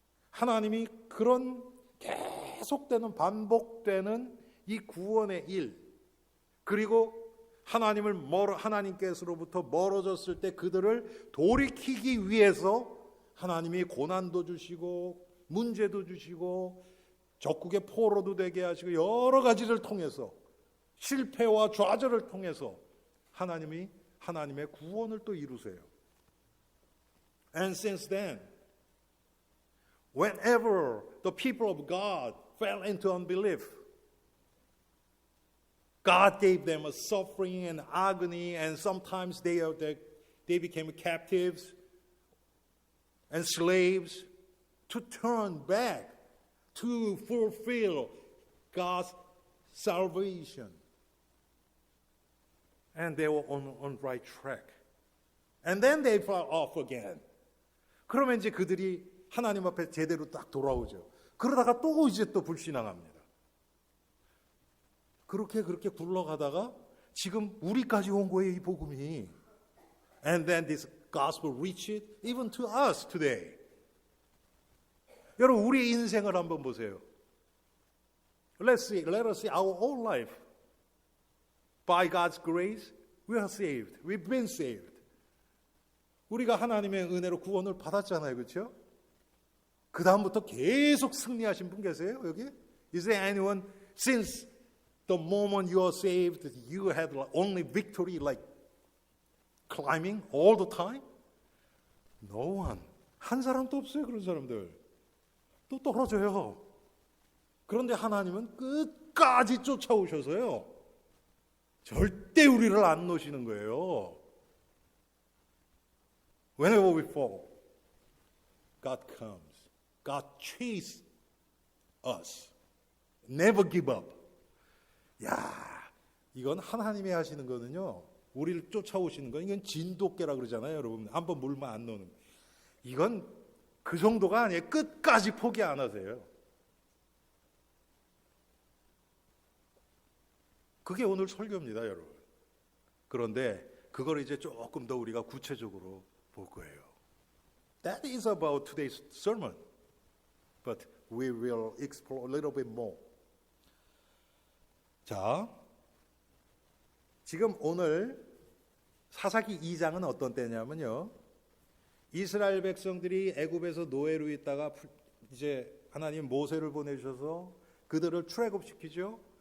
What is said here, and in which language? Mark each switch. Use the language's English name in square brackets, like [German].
[Korean] 하나님이 그런 계속되는 반복되는 이 구원의 일, 그리고 하나님께서로부터 멀어졌을 때 그들을 돌이키기 위해서 하나님이 고난도 주시고 문제도 주시고 적국의 포로도 되게 하시고 여러 가지를 통해서 실패와 좌절을 통해서 하나님이 하나님의 구원을 또 이루세요. [English] And since then, whenever the people of God fell into unbelief, God gave them a suffering and agony, and sometimes they became captives and slaves to turn back to fulfill God's salvation. And they were on right track. And then they fell off again. [Korean] 그러면 이제 그들이 하나님 앞에 제대로 딱 돌아오죠. 그러다가 또 이제 또 불신앙합니다. 그렇게 굴러가다가 지금 우리까지 온 거예요, 이 복음이. [English] And then this gospel reached even to us today. [Korean] 여러분, 우리 인생을 한번 보세요. [English] Let us see our own life. By God's grace, we are saved. We've been saved. [Korean] 우리가 하나님의 은혜로 구원을 받았잖아요, 그렇죠? 그 다음부터 계속 승리하신 분 계세요, 여기? [English] Is there anyone since the moment you are saved, you had only victory like climbing all the time? No one. [Korean] 한 사람도 없어요, 그런 사람들. 또 떨어져요. 그런데 하나님은 끝까지 쫓아오셔서요. 절대 우리를 안 놓으시는 거예요. [English] Whenever we fall, God comes. God chases us. Never give up. [Korean] 야, 이건 하나님이 하시는 거는요, 우리를 쫓아오시는 건 이건 진돗개라 그러잖아요, 여러분. 한번 물면 안 노는. 이건 그 정도가 아니에요. 끝까지 포기 안 하세요. 그게 오늘 설교입니다, 여러분. 그런데 그걸 이제 조금 더 우리가 구체적으로 볼 거예요. [English] That is about today's sermon. But we will explore a little bit more. [Korean] 자, 지금 오늘 사사기 2장은 어떤 때냐면요, 이스라엘 백성들이 애굽에서 노예로 있다가 이제 하나님 모세를 보내셔서 그들을 출애굽시키죠.